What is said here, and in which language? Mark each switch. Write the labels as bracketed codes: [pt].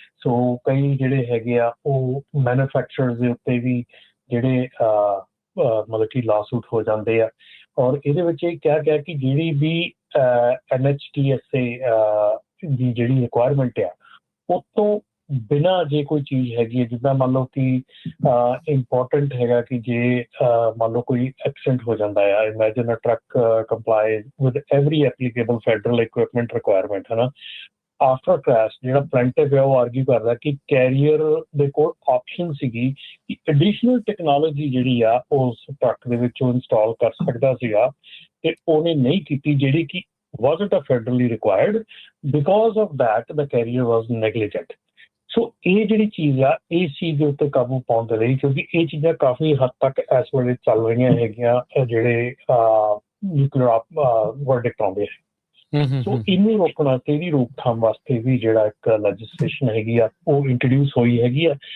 [pa] ਸੋ ਕਈ ਜਿਹੜੇ ਹੈਗੇ ਆ ਉਹ ਮੈਨੂਫੈਕਚਰਰਸ ਦੇ ਉੱਤੇ ਵੀ ਜਿਹੜੇ ਮਤਲਬ ਕਿ ਲਾਸੂਟ ਹੋ ਜਾਂਦੇ ਆ, ਔਰ ਇਹਦੇ ਵਿੱਚ ਇਹ ਕਿਹਾ ਗਿਆ ਕਿ ਜਿਹੜੀ ਵੀ NHTSA ਦੀ ਜਿਹੜੀ ਰਿਕੁਆਇਰਮੈਂਟ ਆ, ਉਹ ਤੋਂ ਬਿਨਾਂ ਜੇ ਕੋਈ ਚੀਜ਼ ਹੈਗੀ ਹੈ, ਜਿੱਦਾਂ ਮੰਨ ਲਓ ਕਿ ਇੰਪੋਰਟੈਂਟ ਹੈਗਾ ਕਿ ਜੇ ਮੰਨ ਲਓ ਕੋਈ ਐਕਸੀਡੈਂਟ ਹੋ ਜਾਂਦਾ ਆ, [en] imagine a truck comply with every applicable federal equipment requirement, [pa] ਹੈ ਨਾ। ਆਫਟਰ ਕ੍ਰੈਸ਼ ਜਿਹੜਾ ਪਲੈਂਟਿਵ ਹੈ ਉਹ ਆਰਗਿਊ ਕਰਦਾ ਕਿ ਕੈਰੀਅਰ ਦੇ ਕੋਲ ਆਪਸ਼ਨ ਸੀਗੀ ਕਿ ਐਡੀਸ਼ਨਲ ਟੈਕਨੋਲੋਜੀ ਜਿਹੜੀ ਆ ਉਸ ਟਰੱਕ ਦੇ ਵਿੱਚ ਉਹ ਇੰਸਟਾਲ ਕਰ ਸਕਦਾ ਸੀਗਾ, ਤੇ ਉਹਨੇ ਨਹੀਂ ਕੀਤੀ, ਜਿਹੜੀ ਕਿ [en] wasn't federally required. Because of that, the carrier was negligent. [pa] ਸੋ ਇਹ ਜਿਹੜੀ ਚੀਜ਼ ਆ, ਇਸ ਚੀਜ਼ ਦੇ ਉੱਤੇ ਕਾਬੂ ਪਾਉਣ ਦੇ ਲਈ, ਕਿਉਂਕਿ ਇਹ ਚੀਜ਼ਾਂ ਕਾਫੀ ਹੱਦ ਤੱਕ ਇਸ ਵੇਲੇ ਚੱਲ ਰਹੀਆਂ ਹੈਗੀਆਂ, ਜਿਹੜੇ ਨਿਊਕਲੀਅਰ ਵਰਡਿਕਟ ਆਉਂਦੇ ਆ। ਸੋ ਇਹਨੂੰ ਰੋਕਣ ਵਾਸਤੇ, ਇਹਦੀ ਰੋਕਥਾਮ ਵਾਸਤੇ ਵੀ ਜਿਹੜਾ ਇੱਕ ਲੈਜਿਸਲੇਸ਼ਨ ਹੈਗੀ ਆ ਉਹ ਇੰਟਰੋਡਿਊਸ ਹੋਈ ਹੈਗੀ ਆ।